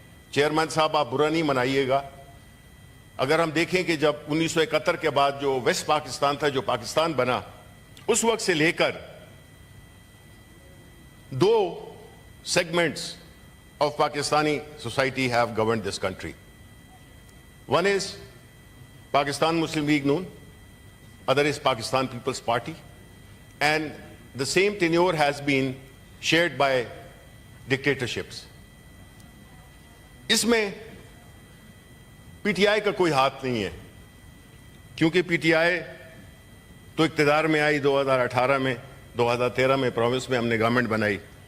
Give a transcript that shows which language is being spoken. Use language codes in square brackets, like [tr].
[ur] Chairman صاحب آپ برا نہیں منائیے گا، اگر ہم دیکھیں کہ جب 1971 کے بعد جو ویسٹ پاکستان تھا، جو پاکستان بنا، اس وقت سے لے کر دو [en] Segments of Pakistani society have governed this country. One is Pakistan Muslim League Noon, other is Pakistan People's Party, and the same tenure has been shared by dictatorships. [ur] اس میں پی ٹی آئی کا کوئی ہاتھ نہیں ہے، کیونکہ پی ٹی آئی تو اقتدار میں آئی 2018 میں، 2013 میں پروونس میں ہم نے گورنمنٹ بنائی.